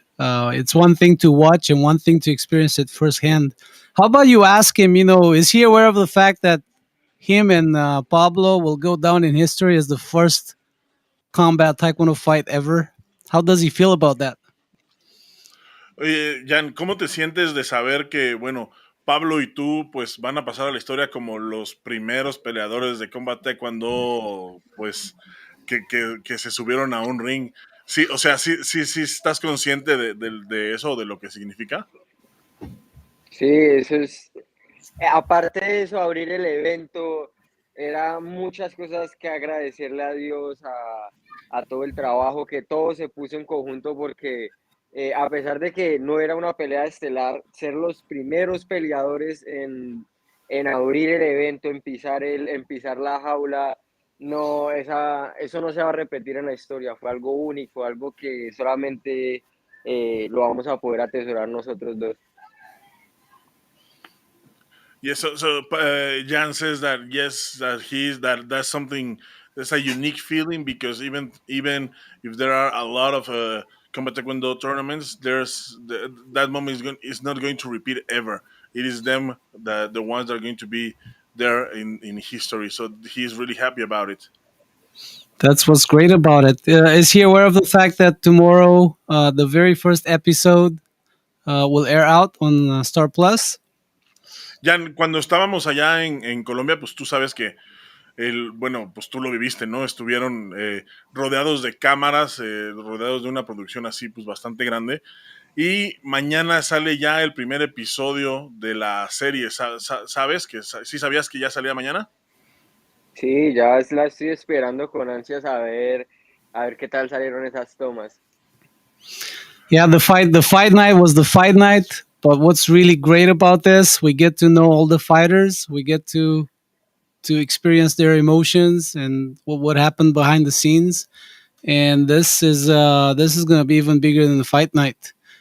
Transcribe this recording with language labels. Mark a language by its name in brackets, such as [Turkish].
[English] It's one thing to watch and one thing to experience it firsthand. How about you ask him? Is he aware of the fact that him and Pablo will go down in history as the first combat taekwondo fight ever? How does he feel about that? [Spanish] Oye, Jan, ¿cómo te sientes de saber que, bueno, Pablo y tú, pues, van a pasar a la historia como los primeros peleadores de combate cuando, pues, que se subieron a un ring? Sí, o sea, sí estás consciente de eso, de lo que significa. Sí, eso es, aparte de eso, abrir el evento, era muchas cosas que agradecerle a Dios, a todo el trabajo, que todo se puso en conjunto, porque a pesar de que no era una pelea estelar, ser los primeros peleadores en abrir el evento, en pisar la jaula, no, eso no se va a repetir en la historia, fue algo único, algo que solamente lo vamos a poder atesorar nosotros dos. [English] Yes, so Jan says that yes, that's something, that's a unique feeling, because even if there are a lot of combat taekwondo tournaments, that moment is not going to repeat ever. It is them, the ones that are going to be there in history. So he's really happy about it. That's what's great about it. Is he aware of the fact that tomorrow, the very first episode will air out on Star Plus? [Spanish] Jan, cuando estábamos allá en Colombia, pues tú sabes que bueno, pues tú lo viviste, ¿no? Estuvieron rodeados de cámaras, rodeados de una producción así, pues bastante grande. Y mañana sale ya el primer episodio de la serie. ¿Sabes? ¿Sí sabías que ya salía mañana? Sí, ya la estoy esperando con ansias a ver qué tal salieron esas tomas. [English] Yeah, the fight night was the fight night. But what's really great about this, we get to know all the fighters. We get to experience their emotions and what happened behind the scenes. And this is gonna be even bigger than the fight night.